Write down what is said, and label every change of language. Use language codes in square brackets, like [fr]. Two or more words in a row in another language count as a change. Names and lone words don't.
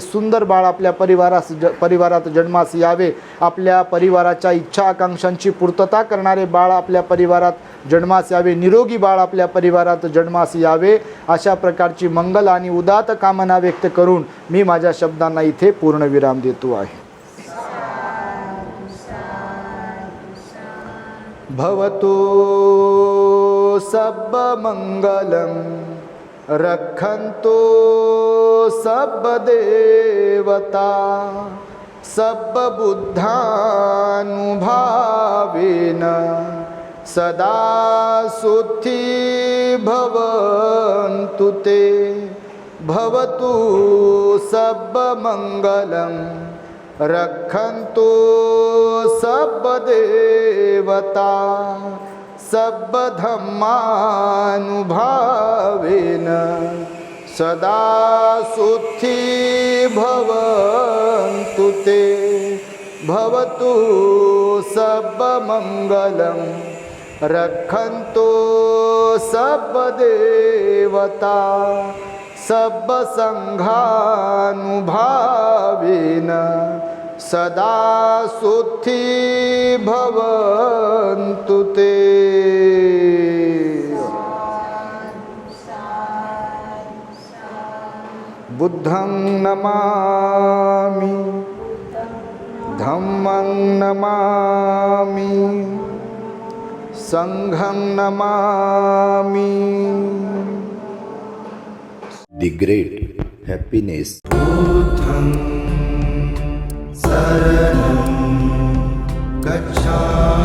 [mr] सुंदर बाळ आपल्या परिवारात जन्मास यावे. आपल्या परिवाराच्या इच्छा आकांक्षांची पूर्तता करणारे बाळ आपल्या परिवारात जन्मास यावे. निरोगी बाळ आपल्या परिवारात जन्मास यावे. अशा प्रकारची मंगल आणि उदात्त कामना व्यक्त करून मी माझ्या शब्दांना इथे पूर्णविराम देतो आहे. [pi] भवतु सब मंगलम रक्षन्तु सब देवता सब बुद्धानुभावेन सदा सुखी भवन्तु ते. भवतु सब मंगलम रक्षन्तु सब देवता सब धम्मानुभावेन सदा सुखी भवन्तु ते. भवतु सब मंगलम रक्षन्तु सब देवता सब संघानुभावेन सदा सुखी भवन्तु ते. बुद्धं नमामि, धम्मं नमामि, संघं नमामि. [en] The great happiness. [pi] बुद्धं शरणं गच्छामि.